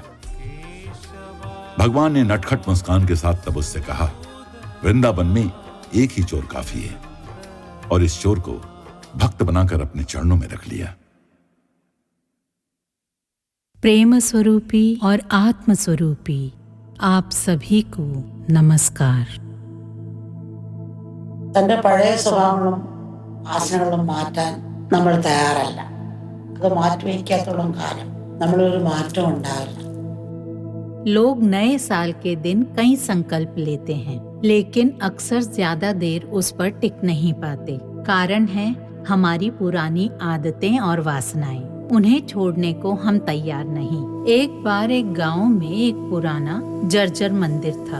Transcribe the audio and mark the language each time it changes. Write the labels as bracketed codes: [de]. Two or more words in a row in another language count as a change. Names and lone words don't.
[hi] भगवान ने नटखट मुस्कान के साथ तब उससे कहा, वृंदावन में एक ही चोर काफी है, और इस चोर को भक्त बनाकर अपने चरणों में रख लिया। प्रेम स्वरूपी और आत्म स्वरूपी आप सभी को नमस्कार। [ml] തൻ്റെ പഴയ സ്വഭാവങ്ങളും വാസനകളും മാറ്റാൻ നമ്മൾ തയ്യാറല്ല. അത് മാറ്റിവെക്കാത്തോളം കാലം നമ്മളൊരു മാറ്റം ഉണ്ടാവില്ല. [hi] लोग नए साल के दिन कई संकल्प लेते हैं, लेकिन अक्सर ज्यादा देर उस पर टिक नहीं पाते। कारण है हमारी पुरानी आदतें और वासनाएं। उन्हें छोड़ने को हम तैयार नहीं। एक बार एक गांव में एक पुराना जर्जर मंदिर था।